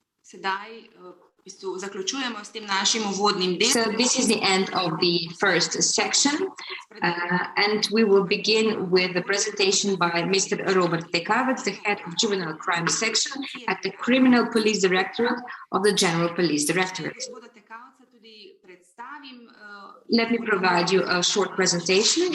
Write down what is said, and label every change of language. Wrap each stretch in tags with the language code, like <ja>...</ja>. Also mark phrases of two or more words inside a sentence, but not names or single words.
<sl>Sedaj v bistvu zaključujemo s tem našim uvodnim delom.</sl> <en>So this is the end of the first section, and we will begin with the presentation by Mr. Robert Tekavec, the head of Juvenile Crime Section at the Criminal Police Directorate of the General Police Directorate. Let me provide you a short presentation.</en>